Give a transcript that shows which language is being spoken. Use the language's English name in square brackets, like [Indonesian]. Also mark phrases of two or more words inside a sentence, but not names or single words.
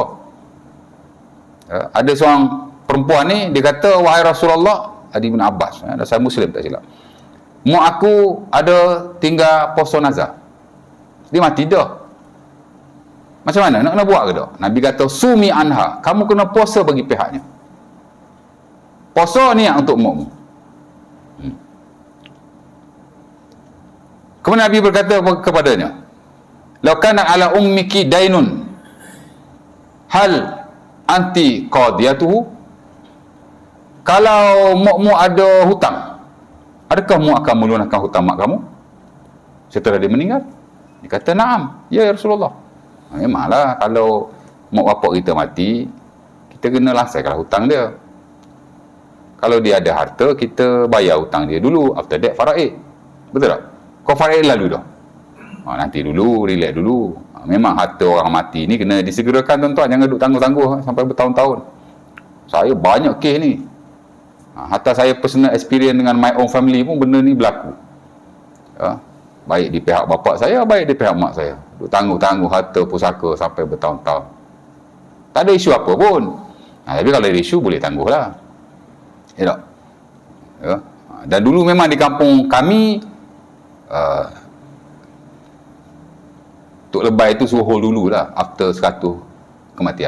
[Malay] Ya, ada seorang perempuan ni, dia kata, wahai Rasulullah, hadis Ibn Abbas, ya, dasar Muslim tak silap, mak aku ada tinggal puasa nazar, dia mati dah. Macam mana? Nak kena buat ke tak? Nabi kata, [Arabic] صومي عنها, [Malay] kamu kena puasa bagi pihaknya. Puasa ni yang untuk makmu. Kemudian Nabi berkata kepadanya, [Arabic] لو كان على أمك دين, هل أنت قاضيته? [Malay] Kalau makmu ada hutang, adakah mu akan melunakkan hutang mak kamu setelah dia meninggal? Dia kata, [Arabic] نعم يا رسول الله. [Malay] Memanglah kalau mak bapak kita mati, kita kena lasaikan hutang dia. Kalau dia ada harta, kita bayar hutang dia dulu, [English] after that faraid. [Malay] Betul tak? Kau faraid lalu dah, nanti dulu, relax dulu. Memang harta orang mati ni kena disegerakan tuan-tuan, jangan duduk tangguh-tangguh sampai bertahun-tahun. Saya banyak kes ni, hatta saya [English] personal experience [Malay] dengan [English] my own family [Malay] pun benda ni berlaku. Ya, baik di pihak bapa saya, baik di pihak mak saya, duduk tangguh-tangguh harta pusaka sampai bertahun-tahun. Tak ada isu apa pun. Tapi kalau ada isu, boleh tangguh lah. Ya tak? Ya. Dan dulu memang di kampung kami, Tok Lebay tu suruh hold dulu lah after 100 kematian.